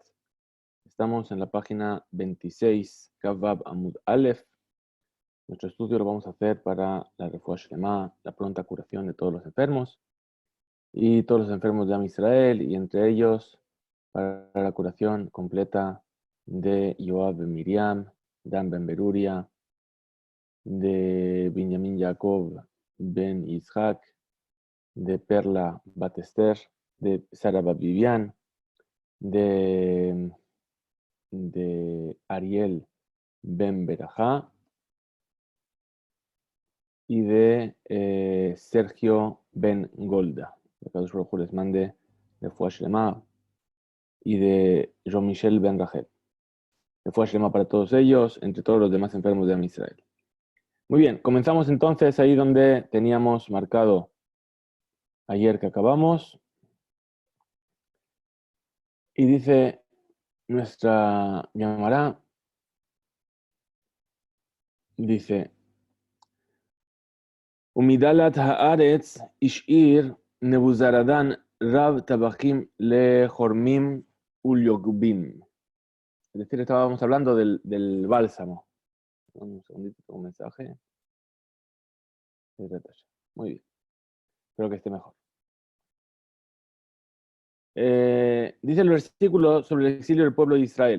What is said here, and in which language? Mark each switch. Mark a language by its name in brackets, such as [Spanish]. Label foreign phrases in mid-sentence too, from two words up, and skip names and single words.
[Spanish] Estamos en la página 26, [Hebrew] כ"ו עמוד אלף. [Spanish] Nuestro estudio lo vamos a hacer para la [Hebrew] רפואה שלמה, [Spanish] la pronta curación de todos los enfermos y todos los enfermos de [Hebrew] עם ישראל, [Spanish] y entre ellos para la curación completa de Yoab ben Miriam, Dan ben Beruria, de Binyamin Jacob ben Yitzhak, de Perla Batester, de Sara Vivian, de Ariel Ben Berajá y de Sergio Ben Golda. Que [Hebrew] קדוש ברוך הוא [Spanish] les mande [Hebrew] רפואה שלמה, [Spanish] y de Jean-Michel Ben Rachel. [Hebrew] רפואה שלמה [Spanish] para todos ellos, entre todos los demás enfermos de [Hebrew] עם ישראל. [Spanish] Muy bien, comenzamos entonces ahí donde teníamos marcado ayer que acabamos. Y dice nuestra Gemara, dice: [Hebrew] ומדלת הארץ השאיר נבוזראדן רב טבחים לכרמים וליגבים. [Spanish] Es decir, estábamos hablando del bálsamo. Un segundito, un mensaje. Muy bien, espero que esté mejor. Dice el versículo sobre el exilio del pueblo de Israel.